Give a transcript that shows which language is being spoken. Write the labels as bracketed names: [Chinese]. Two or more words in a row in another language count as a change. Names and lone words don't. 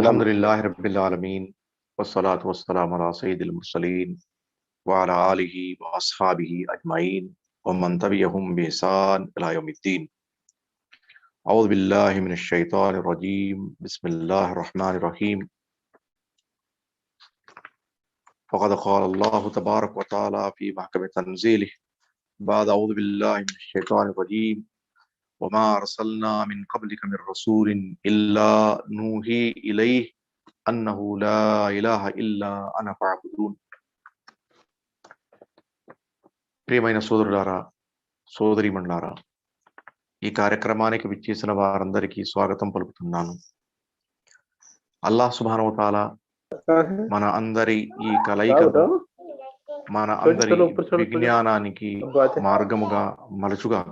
[Arabic] الحمد لله رب العالمين والصلاة والسلام على سيد المرسلين وعلى آله وأصحابه أجمعين ومن تبعهم بإحسان إلى يوم الدين. أعوذ بالله من الشيطان الرجيم. بسم الله الرحمن الرحيم. فقد قال الله تبارك وتعالى في محكم تنزيله بعد أعوذ بالله من الشيطان الرجيم. وما أرسلنا من قبلك من رسول إلا نوحي إليه أنه لا إله إلا أنا فاعبدون. [Telugu] ప్రియమైన సోదరులారా, సోదరీమణులారా, ఈ కార్యక్రమానికి విచ్చేసిన వారందరికీ స్వాగతం పలుకుతున్నాను. [Arabic] الله سبحانه وتعالى [Telugu] మన అందరి ఈ కలయికను మన అందరి విజ్ఞానానికి మార్గముగా మలుచుగాక.